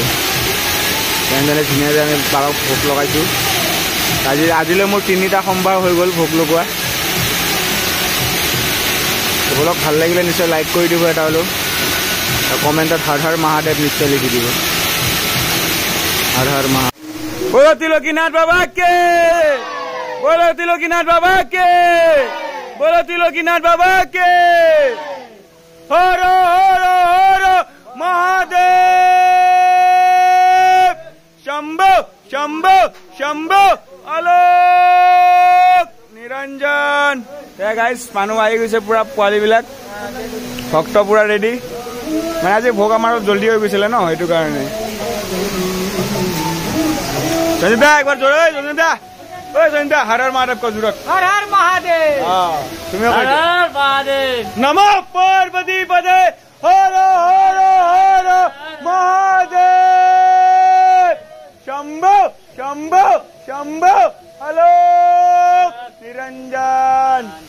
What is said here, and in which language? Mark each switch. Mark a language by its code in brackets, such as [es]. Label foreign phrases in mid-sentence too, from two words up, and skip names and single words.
[as] তেনেদৰে ধুনীয়াকৈ আমি বাবাক ভোগ লগাইছোঁ। আজিলৈ মোৰ 3টা সোমবাৰ হৈ গ'ল ভোগ লগোৱা। বলক ভাল লাগিলে নিশ্চয় লাইক কৰি দিব এটা হ'লেও, আৰু কমেণ্টত হৰ হৰ মহাদেৱ নিশ্চয় লিখি দিব। হৰ হৰ মহাদেৱ। [hi] बोलो त्रिलोकीनाथ बाबा के, बोलो त्रिलोकीनाथ बाबा के, बोलो त्रिलोकीनाथ बाबा के। हर हर हर महादेव, शंभो शंभो शंभो आलोक निरंजन। [as] गाइस মানুহ আহি গৈছে পুৰা, পোৱালিবিলাক ভক্ত পুৰা ৰেডি। মানে আজি ভোগ আমাৰ জলদি হৈ গৈছিলে ন, সেইটো কাৰণে। [hi] संजीता एक बार जोड़ो संजीता, ओए संजीता हर हर महादेव को जरूरत। हर हर महादेव। हाँ तुम्हें हर हर महादेव। नमः पार्वती पदे, हर हर हर महादेव, शंभो शंभो शंभो आलोक निरंजन।